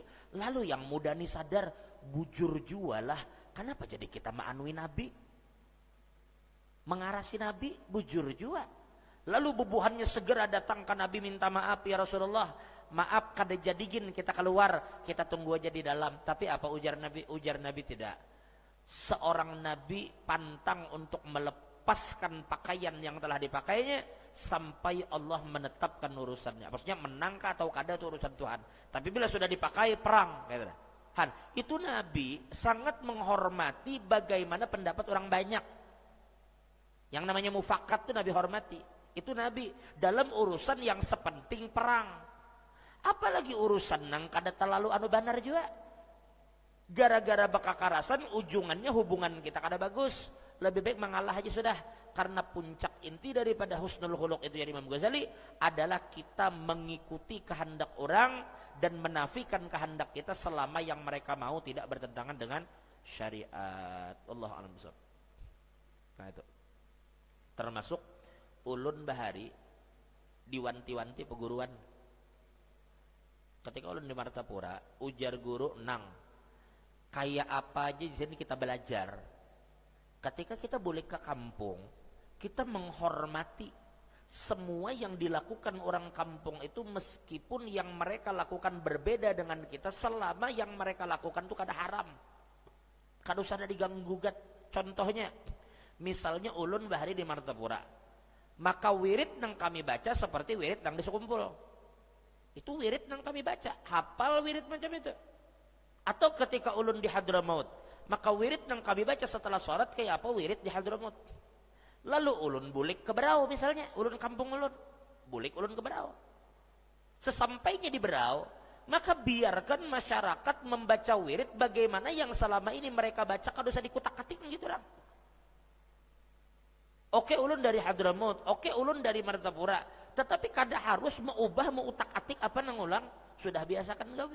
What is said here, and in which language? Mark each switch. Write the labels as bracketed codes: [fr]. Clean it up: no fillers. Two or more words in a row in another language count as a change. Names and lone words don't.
[bjn] Lalu yang muda nih sadar, bujur jualah, kenapa jadi kita ma'anui Nabi? Mengarasi Nabi, bujur jua. Lalu bubuhannya segera datang ke Nabi minta maaf, ya Rasulullah, maaf kada jadigin kita keluar, kita tunggu aja di dalam. Tapi apa ujar Nabi? Ujar Nabi tidak. [id] Seorang Nabi pantang untuk melepaskan pakaian yang telah dipakainya sampai Allah menetapkan urusannya. [bjn] Maksudnya menangkah atau kada itu urusan Tuhan. Tapi bila sudah dipakai perang, itu Nabi sangat menghormati bagaimana pendapat orang banyak. [id] Yang namanya mufakat itu Nabi hormati. Itu Nabi dalam urusan yang sepenting perang. [bjn] Apalagi urusan nang kada terlalu banar juga. Gara-gara bekakarasan ujungannya hubungan kita kada bagus. [id] Lebih baik mengalah aja sudah. Karena puncak inti daripada [ar] حسن الخلق [id] itu ya Imam Ghazali adalah kita mengikuti kehendak orang dan menafikan kehendak kita selama yang mereka mau tidak bertentangan dengan syariat. [ar] الله أعلم بالصواب. [id] Nah itu. [bjn] Termasuk ulun bahari diwanti-wanti peguruan. Ketika ulun di Martapura, ujar guru nang, kayak apa aja di sini kita belajar. [id] Ketika kita boleh ke kampung, kita menghormati semua yang dilakukan orang kampung itu, meskipun yang mereka lakukan berbeda dengan kita, selama yang mereka lakukan itu [bjn] kada haram, kada usah diganggu gugat. Contohnya, misalnya ulun bahari di Martapura, [id] maka wirid yang kami baca seperti wirid yang disekumpul. Itu wirid yang kami baca, hafal wirid macam itu. [bjn] Atau ketika ulun di Hadramaut, maka wirid yang kami baca setelah sholat kayak apa wirid di Hadramaut. Lalu ulun bulik ke Berau misalnya, ulun kampung ulun, bulik ulun ke Berau. [id] Sesampainya di Berau, maka biarkan masyarakat membaca wirid bagaimana yang selama ini mereka baca, [bjn] kada usah dikutak-katik gitu lah. Oke ulun dari Hadramaut, oke ulun dari Martapura, tetapi kada harus mengubah, mengutak-atik apa nang ulang sudah biasakan gawi.